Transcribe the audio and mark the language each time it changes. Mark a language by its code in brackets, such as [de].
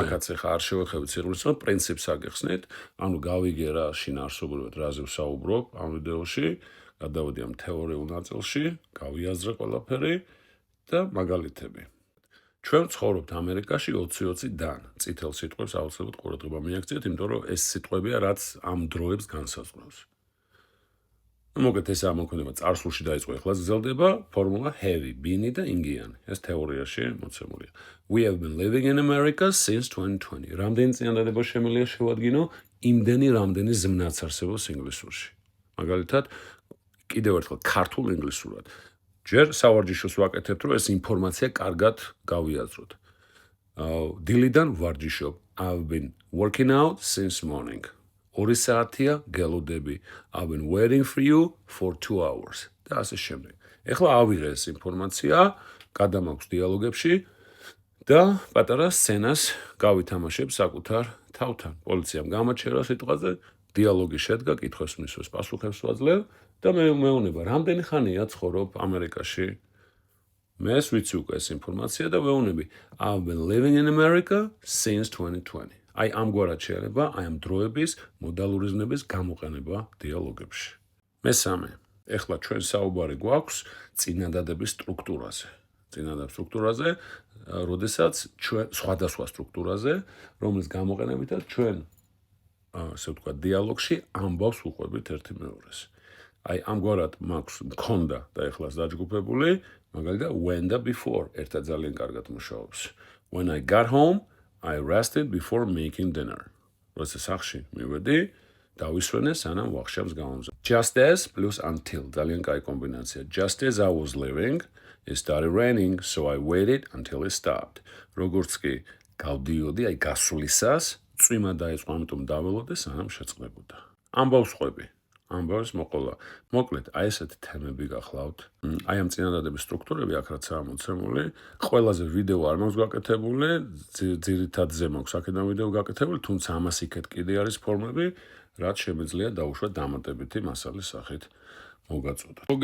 [ka] აქაც ეხლა არ შევეხებით სიღრმისეულად, პრინციპს აგეხსნით, ანუ გავიგე რა შინაარსობრივად რაზე ვსაუბრობ ამ ვიდეოში, გადავედი ამ თეორიულ ნაწილში, გავიაზრე ყველაფერი და მაგალითები. ჩვენ ვცხოვრობთ ამერიკაში 20-20-დან. წითელ სიტყვებს აუცილებლად ყურადღება მიაქციეთ, იმიტომ რომ ეს სიტყვებია, რაც ამ დროებს განსაზღვრავს. მოგეთ ეს ამოქმედება წარსულში დაიწყო, ეხლა გრძელდება ფორმულა have been და ინგიანი. ეს თეორიაში მოცემულია. [en] We have been living in America since 2020. [ka] რამდენი წინადადება შემიძლია შევადგინო? იმდენი, რამდენი ზმნაც არსებობს ინგლისურში. მაგალითად, კიდევ ერთხელ ქართულ ინგლისურად. ჯერ სავარჯიშოს ვაკეთებთ, რომ ეს ინფორმაცია კარგად გავიაზროთ. დილიდან ვარჯიშობ. [en] I've been working out since morning. [ka] 2 საათია გელოდები. [en] I've been waiting for you for 2 hours. [ka] და ასე შემდეგ. ეხლა ავიღე ეს ინფორმაცია, გადამაქვს დიალოგებში და პატარა სცენას გავითამაშებ საკუთარ თავთან. პოლიციამ გამაჩერა სიტყვაზე, დიალოგი შედგა, კითხვებს მისვეს, პასუხებს ვაძლევ და მე მეუბნება, რამდენი ხანია ცხოვრობ ამერიკაში? მეს ვიცი უკვე ეს ინფორმაცია და ვეუბნები, [en] I've been living in America since 2020. [ka] აი ამგვარად შეიძლება აი ამ დროების მოდალური ზმნების გამოყენება დიალოგებში. მესამე, ეხლა ჩვენ საუბარი გვაქვს წინადადების სტრუქტურაზე. წინადადების სტრუქტურაზე, როდესაც ჩვენ სხვადასხვა სტრუქტურაზე, რომლის გამოყენებითაც ჩვენ ასე ვთქვათ, დიალოგში ამბავს უყვებით ერთი მეორეს. აი ამგვარად მქონდა და ეხლაც დაჯგუფებული, მაგალითად when და before ერთად ძალიან კარგად მუშაობს. [en] When I got home, I rested before making dinner. [ka] როცა სახლში მივედი, დავისვენე სანამ ვახშამს გავამზადე. [en] Just as plus until [ka] ძალიან კაი კომბინაცია. [en] Just as I was leaving, it started raining, so I waited until it stopped. [ka] როგორც კი გავდიოდი, აი გასვლისას, წვიმა დაიწყო, ამიტომ დაველოდე სანამ შეწყდებოდა. ამბავს ყვები. ამბავს მოყოლა. მოკლედ, აი ესეთი თემები გახლავთ. აი ამ წინადადების სტრუქტურები აქ რაცაა მოცემული, ყველაზე ვიდეო არ მაქვს გაკეთებული, ძირითადად ზემოქვს აქედან ვიდეო გაკეთებული, თუმცა ამას იქეთ კიდე არის ფორმები, რაც შემიძლია დაუშვათ დამატებითი მასალის სახით მოგაწოდოთ.